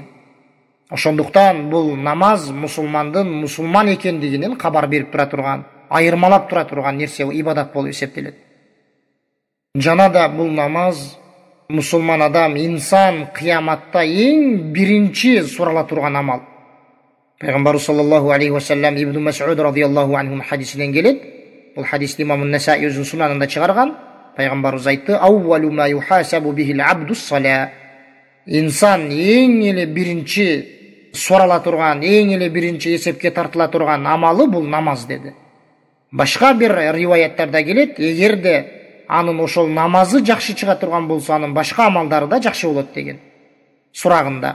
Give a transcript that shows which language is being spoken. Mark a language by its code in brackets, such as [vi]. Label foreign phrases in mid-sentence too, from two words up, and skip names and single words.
[ky] Ошондуктан бул намаз мусулмандын мусулман экендигинин кабар берип тура турган, айырмалап тура турган нерсе, ибадат болуп эсептелет. Жана да бул намаз мусулман адам, инсан кыяматта эң биринчи сурала турган амал. Пайгамбарыбыз [ar] صلى الله عليه وسلم [ky] Ибн Мас'уд [ar] رضي الله عنه [ky] хадисинен келет. Бул хадисти имам Насаи өзүнүн сунанында чыгарган. Пайгамбарыбыз айтты: [ar] "أول ما يحاسب به العبد الصلاة". [ky] Инсан эң эле биринчи сурала турган, эң эле биринчи эсепке тартыла турган амалы бул намаз деди. Башка бир риваяттарда келет: эгерде анын ошол намазы жакшы чыга турган болсо анын башка амалдары да жакшы болот деген сурагында.